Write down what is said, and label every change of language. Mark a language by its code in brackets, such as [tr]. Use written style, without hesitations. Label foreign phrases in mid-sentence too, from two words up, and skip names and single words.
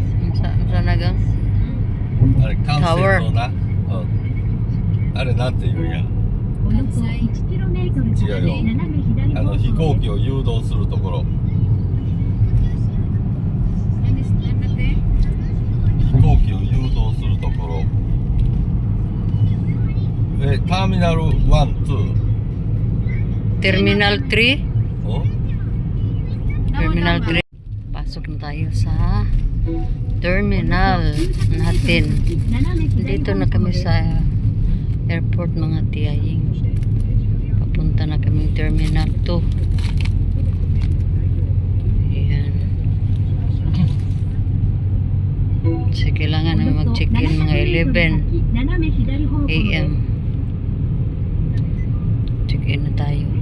[tl] Saan na gang? [ja] あれ管制塔な、うん、あれなんていうんや違うよ飛行機を誘導するところ飛行機を誘導するところターミナル1、2 [en] Terminal 3? oh? Terminal 3. [tl] Pasok na tayo sa terminal natin. Dito na kami sa airport mga tiyaying. Papunta na kami terminal 2. Ayan. So, kailangan na mag-check-in mga 11 AM. Check-in na tayo.